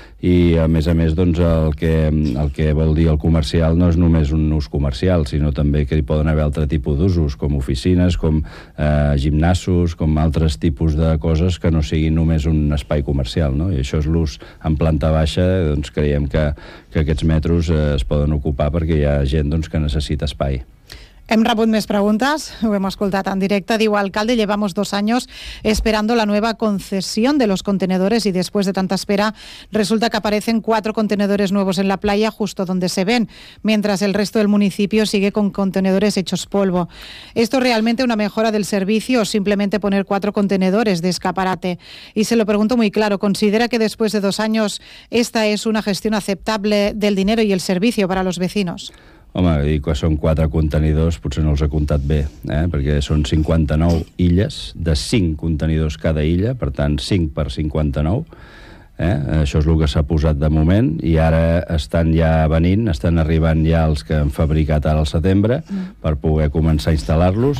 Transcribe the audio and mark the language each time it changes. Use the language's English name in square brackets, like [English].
[Catalan] I a més doncs, el que vol dir el comercial no és només un ús comercial, sinó també que hi poden haver altre tipus d'usos, com oficines, com gimnasos, com altres tipus de coses que no siguin només un espai comercial, no? I això és l'ús en planta baixa, doncs creiem que aquests metros es poden ocupar perquè hi ha gent doncs, que necessita espai. Hem rebut més preguntes, ho hem escoltat en directe. [Spanish] Diu, alcalde, llevamos 2 años esperando la nueva concesión de los contenedores y después de tanta espera resulta que aparecen 4 contenedores nuevos en la playa justo donde se ven, mientras el resto del municipio sigue con contenedores hechos polvo. ¿Esto realmente una mejora del servicio o simplemente poner 4 contenedores de escaparate? Y se lo pregunto muy claro, ¿considera que después de 2 años esta es una gestión aceptable del dinero y el servicio para los vecinos? [Catalan] Home, i quan són 4 contenidors, potser no els he comptat bé, perquè són 59 illes, de 5 contenidors cada illa, per tant, 5 per 59, això és el que s'ha posat de moment, i ara estan ja venint, estan arribant ja els que han fabricat ara al setembre per poder començar a instal·lar-los.